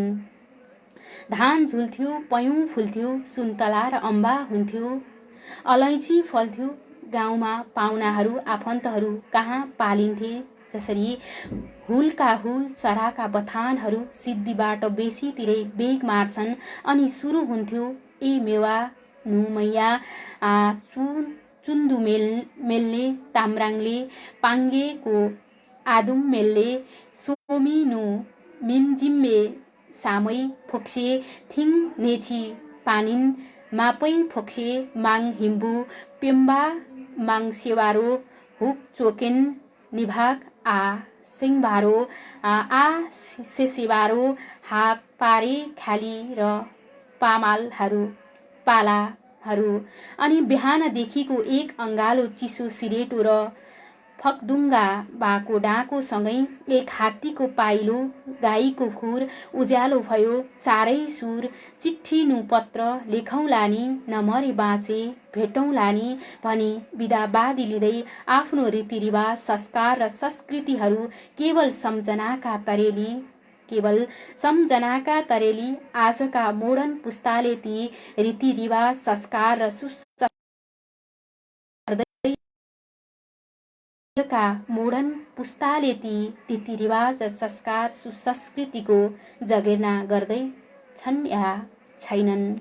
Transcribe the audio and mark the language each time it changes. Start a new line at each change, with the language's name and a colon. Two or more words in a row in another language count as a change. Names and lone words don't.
Nepali: धान झुल्थ्यो, पयुँ फुल्थ्यो, सुन्तला र अम्बा हुन्थ्यो, अलैँची फल्थ्यो, गाउँमा पाहुनाहरू आफन्तहरू कहाँ पालिन्थे। जसरी हुलका हुल चराका बथानहरू सिद्धिबाट बेसीतिरै बेग मार्छन् अनि सुरु
Limbu: हुन्थ्यो ए मेवा नुमैया चुन्दु मेल्ने ताम्राङले पाङ्गेको आदुम मेल्ले सोमी नु मिमजिम्मे सामै फोक्से थिङ नेछि पानिन मापै फोक्से माङ हिम्बु पेम्बा माङ सेवारो हुक चोकेन निभाग आ सिङबारो आ सेसेबारो हाक पारे
Nepali: खाली र पालाहरू अनि बिहानदेखिको एक अङ्गालो चिसो सिरेटो र फकडुङ्गा बाको डाँकोसँगै एक हात्तीको पाइलो गाईको खुर उज्यालो भयो चारै सुर चिट्ठी पत्र लेखौँला नि नमरे बाँचे भेटौँला नि भनी बिदा बादी लिँदै आफ्नो रीतिरिवाज संस्कार र संस्कृतिहरू केवल सम्झनाका तरेली आजका मोडर्न पुस्ताले ती रीतिरिवाज संस्कार र मोडर्न पुस्ताले ती रीतिरिवाज संस्कार सुसंस्कृतिको जगेर्ना गर्दै छन् या छैनन्।